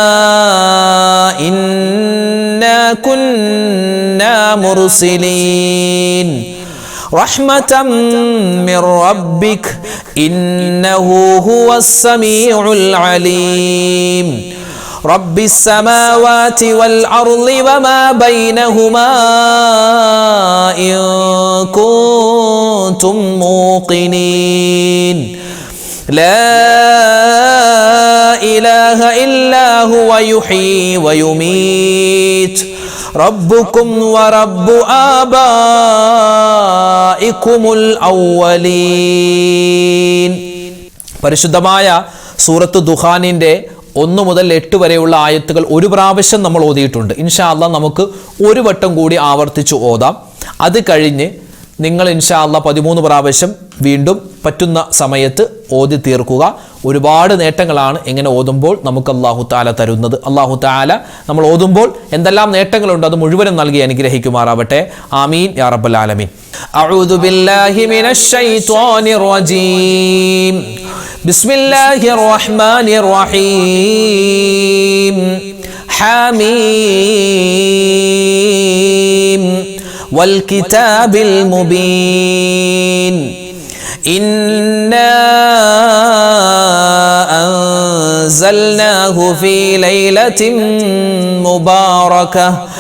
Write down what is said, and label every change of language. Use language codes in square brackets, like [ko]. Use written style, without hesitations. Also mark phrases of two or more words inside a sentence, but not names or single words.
[ar] إنا كنا مرسلين رحمة من ربك إنه هو السميع العليم رب السماوات والأرض وما بينهما إن كنتم موقنين لا إله إلا هو يحيي ويميت ربكم ورب آبائكم الأولين. [ml] പരിശുദ്ധമായ സൂറത്ത് ദുഖാനിൻ്റെ 1 മുതൽ 8 വരെയുള്ള ആയത്തുകൾ ഒരു പ്രാവശ്യം നമ്മൾ ഓതിയിട്ടുണ്ട്. [ar] إن شاء الله [ml] നമുക്ക് ഒരു വട്ടം കൂടി ആവർത്തിച്ച് ഓതാം. അത് കഴിഞ്ഞ് നിങ്ങൾ [ar] إن شاء الله [ml] 13 പ്രാവശ്യം വീണ്ടും പറ്റുന്ന സമയത്ത് ഓതി തീർക്കുക. ഒരുപാട് നേട്ടങ്ങളാണ് ഇങ്ങനെ ഓതുമ്പോൾ നമുക്ക് [ar] الله تعالى [ml] തരുന്നത്. [ar] الله تعالى [ml] നമ്മൾ ഓതുമ്പോൾ എന്തെല്ലാം നേട്ടങ്ങളുണ്ട് അത് മുഴുവനും നൽകി അനുഗ്രഹിക്കുമാറാവട്ടെ. [ar] آمين يا رب العالمين. أعوذ بالله من الشيطان الرجيم. بسم الله الرحمن الرحيم. حميم والكتاب المبين إنا أنزلناه في ليلة مباركة